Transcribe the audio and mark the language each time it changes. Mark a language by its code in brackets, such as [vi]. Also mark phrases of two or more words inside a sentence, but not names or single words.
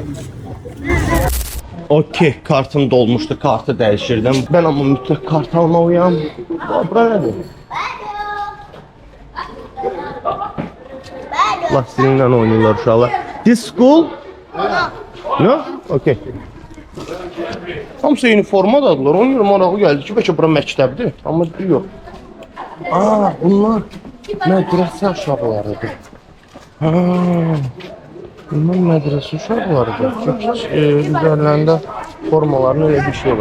[az] Okey, kartım dolmuşdu, kartı dəyişirdim. [tr] Ben ama [az] mütləq kart almalıyam. Bura nədir? Lastiğinlə oynayırlar uşaqlar. [en] This school? No? [az] Okey. Hamısı uniforma dadılar. Onun görə marağı gəldi ki, bəlkə bura məktəbdir. Amma yox. Bunlar mədrəsə uşaqlarıdır. Bunlar mədrəsə uşaqlarıdır. Çünki üzərlərində formaların öyle bir şey var.